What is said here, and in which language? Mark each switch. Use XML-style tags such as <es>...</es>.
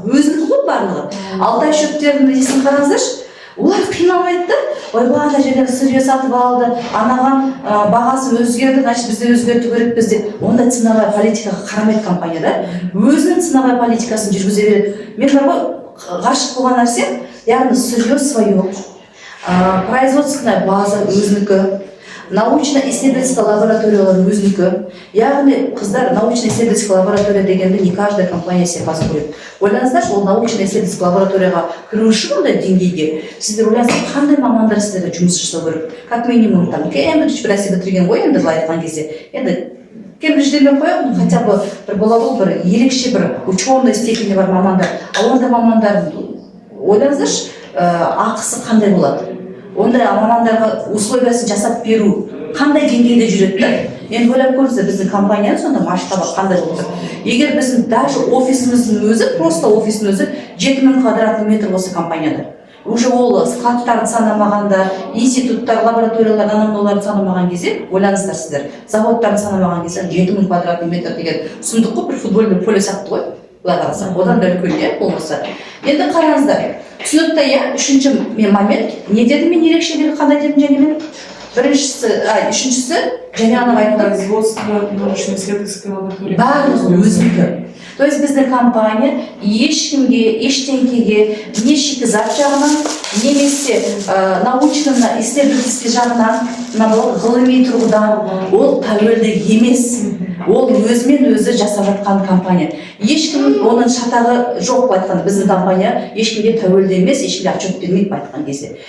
<kk>Өзінікі ғой барлығы. Алтай шөптердің несін қараңыздаршы, олар қиналмайды да, ойбай, ана жерден сырье сатып алды, анаған бағасы өзгерді,</kk> <ru>значит</ru> <kk>бізде өзгерту керек бізде. Онда ценовая политикаға қарамайды компания да, өзінің ценовая политикасын жүргізе береді. Мен бар ғой, ғашық болған нәрсе, яғни</kk> <ru>сырье свое, производственная база</ru> <kk>өзінікі, научно-исследовательская лабораториялар өзінікі. Яғни қыздар, научно-исследовательская лаборатория дегенде</kk> <ru>не каждая компания себе позволит.</ru> <kk>Ойлаңыздаршы, ол научно-исследовательская лабораторияға кіру үшін ондай деңгейге сіздер ойлаңыздар, қандай мамандар сіздерге жұмыс жасау керек?</kk> <ru>Как минимум</ru> <kk>там Кембридж бір нәрсе бітірген ғой, енді былай айтқан кезде. Енді Кембридж демей қояйық,</kk> <ru>хотя бы</ru> <kk>бір болалау бір ерекше бір ученый степені бар мамандар. Ал ондай мамандар ойлаңыздаршы, ақысы қандай болады? Ондай мамандарға условиясын жасап беру қандай деңгейде жүреді? Енді ойлап көріңіздер, біздің компанияның сонда масштабы қандай болып тұр. Егер біздің даже офисіміздің өзі,</kk> <ru>просто</ru> <kk>офистің өзі 7000 квадратный метр болса компанияда, уже ол складтарды санамағанда, институттар, лабораториялар, анамдоларды санамаған кезде, ойлаңыздар сіздер, заводтарды санамаған кезде 7000 квадратный метр деген сұмдық қой, бір футбольный поле сияқты ғой, былай қарасақ, одан да үлкен иә болмаса. Енді қараңыздар, түсінікті иә, үшінші момент, не дедім мен ерекшелігі қандай дедім және мен? Үшіншісі, және ана айтты.</kk> <ru>Производство научно-исследовательской лаборатории.</ru> <kk>Барлығы өзіңкі.</kk> <ru>То есть</ru> <kk>біздің компания ешкімге, ештеңкеге, не шикізат жағынан, немесе научно-исследовательский жағынан, ғылыми тұрғыдан, ол тәуелді емес. Ол өзімен өзі жасап жатқан компания. Ешкім оның шатағы жоқ айтқанда, біздің компания ешкімге тәуелді емес, ешкімге отчет бермейді айтқан кезде.</kk>